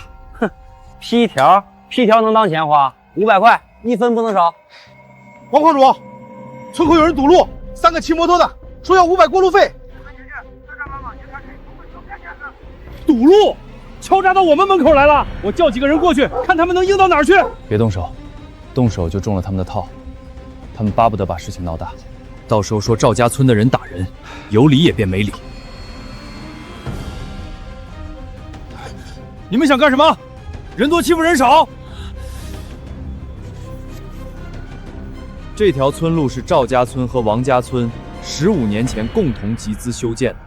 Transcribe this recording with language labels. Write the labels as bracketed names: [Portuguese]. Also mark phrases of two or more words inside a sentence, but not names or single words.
[Chinese] 哼，批条能當錢花？500塊，1分不能少。王矿主，村口有人堵路，3個騎摩托的說要500過路費。堵路，敲詐到我們門口來了，我叫幾個人過去，看他們能硬到哪兒去。別動手，動手就中了他們的套，他們巴不得把事情鬧大，到時候說趙家村的人打人，有理也變沒理。你們想幹什麼？人多欺負人少。這條村路是趙家村和王家村15年前共同集資修建的。